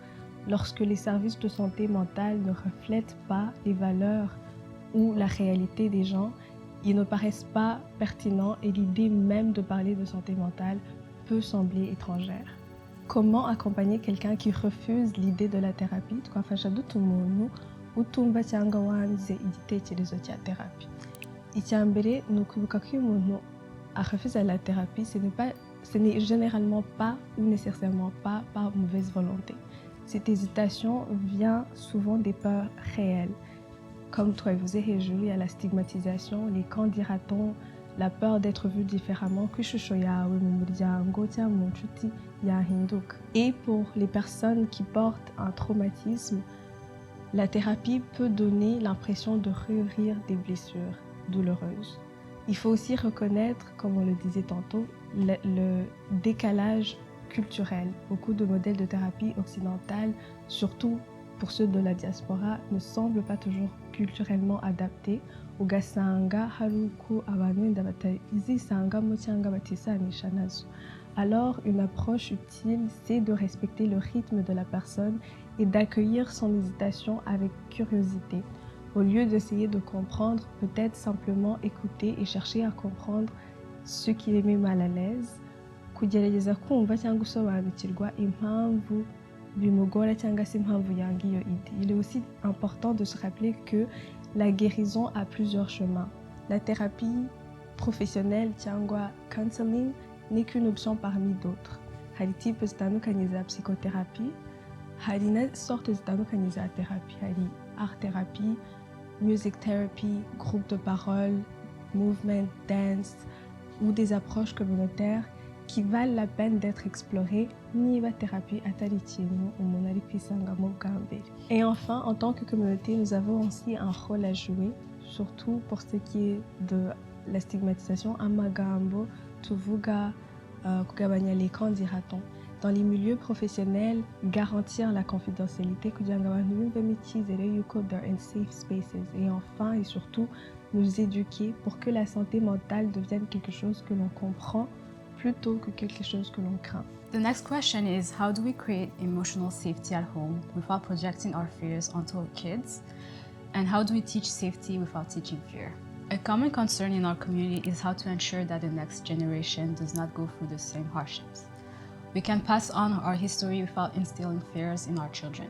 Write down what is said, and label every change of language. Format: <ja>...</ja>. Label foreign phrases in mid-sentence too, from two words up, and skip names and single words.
<fr>Lorsque les services de santé mentale ne reflètent pas les valeurs ou la réalité des gens, ils ne paraissent pas pertinents et l'idée même de parler de santé mentale peut sembler étrangère. Comment accompagner quelqu'un qui refuse l'idée de la thérapie?</fr> <rw>Twafasha dute umuntu utumva cyangwa wanze igitekerezo cya thérapie. Icya mbere ni ukwibuka ko iyo umuntu</rw> <fr>refuser la thérapie, ce n'est généralement pas ou nécessairement pas par mauvaise volonté. Cette hésitation vient souvent des peurs réelles.</fr> <rw>Comme twabivuze hejuru,</rw> <fr>il y a la stigmatisation, les qu'en dira-t-on, la peur d'être vu différemment,</fr> <rw>ko ishusho yawe mu muryango cyangwa mu nshuti yahinduka.</rw> <fr>Et pour les personnes qui portent un traumatisme, la thérapie peut donner l'impression de réouvrir des blessures douloureuses. Il faut aussi reconnaître, comme on le disait tantôt, le décalage culturel. Beaucoup de modèles de thérapie occidentale, surtout pour ceux de la diaspora, ne semblent pas toujours culturellement adaptés.</fr> <rw>Ugasanga haruko abantu wenda batizisangamo cyangwa batisanisha nazo.</rw> <fr>Alors, une approche utile, c'est de respecter le rythme de la personne et d'accueillir son hésitation avec curiosité. Au lieu d'essayer de comprendre, peut-être simplement écouter et chercher à comprendre ce qui les met mal à l'aise,</fr> <rw>kugerageza kumva cyangwa gusobanukirwa impamvu bimugora cyangwa se impamvu yanga iyo idée.</rw> <fr>Il est aussi important de se rappeler que la guérison a plusieurs chemins. La thérapie professionnelle cyangwa counseling n'est qu'une option parmi d'autres.</fr> <rw>Hari type zitandukanye za</rw> <fr>psychothérapie,</fr> <rw>hari na sorte zitandukanye za</rw> <fr>thérapie, hari art thérapie,</fr> <en>music therapy,</en> <fr>groupe de parole,</fr> <en>movement, dance</en> <fr>ou des approches communautaires qui valent la peine d'être explorées.</fr> <rw>Niba thérapie atari ikintu umuntu ari kwisangamo bwa mbere.</rw> <fr>Et enfin, en tant que communauté, nous avons aussi un rôle à jouer, surtout pour ce qui est de la stigmatisation.</fr> <rw>Amagambo, tuvuga, kugabanya</rw> <fr>les qu'en dira-t-on. Dans les milieux professionnels, garantir la confidentialité,</fr> <rw>kugira ngo abantu bumve icyizere yuko</rw> <en>they're in safe spaces.</en> <fr>Et enfin et surtout, nous éduquer pour que la santé mentale devienne quelque chose que l'on comprend plutôt que quelque chose que l'on craint.</fr> <en>The next question is, how do we create emotional safety at home without projecting our fears onto our kids? And how do we teach safety without teaching fear? A common concern in our community is how to ensure that the next generation does not go through the same hardships. We can pass on our history without instilling fears in our children.</en>